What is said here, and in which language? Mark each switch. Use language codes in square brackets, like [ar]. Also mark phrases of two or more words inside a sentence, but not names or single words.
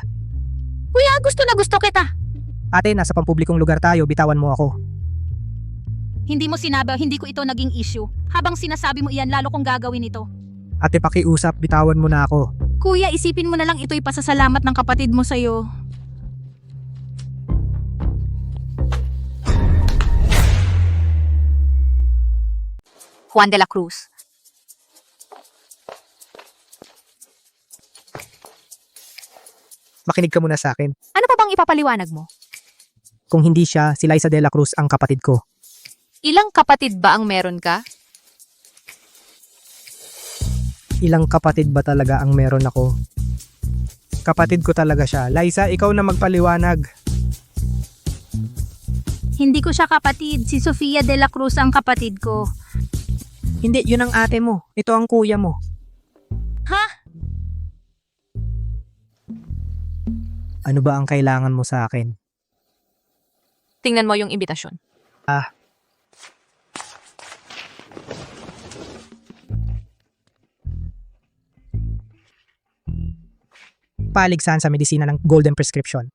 [tl] Kuya, gusto na gusto kita. Ate, nasa pampublikong lugar tayo, bitawan mo ako. Hindi mo sinabi, hindi ko ito naging issue. Habang sinasabi mo iyan, lalo kong gagawin ito. Ate, pakiusap, bitawan mo na ako. Kuya, isipin mo na lang ito'y pasasalamat ng kapatid mo sa'yo. Juan de la Cruz. Makinig ka muna sa akin. Ano pa bang ipapaliwanag mo? Kung hindi siya, si Liza de la Cruz ang kapatid ko. Ilang kapatid ba ang meron ka? Ilang kapatid ba talaga ang meron ako? Kapatid ko talaga siya. Liza, ikaw na magpaliwanag. Hindi ko siya kapatid. Si Sofia de la Cruz ang kapatid ko. Hindi, yun ang ate mo. Ito ang kuya mo. Ha? Ano ba ang kailangan mo sa akin? Tingnan mo yung imbitasyon. Paligsahan sa medisina ng Golden Prescription.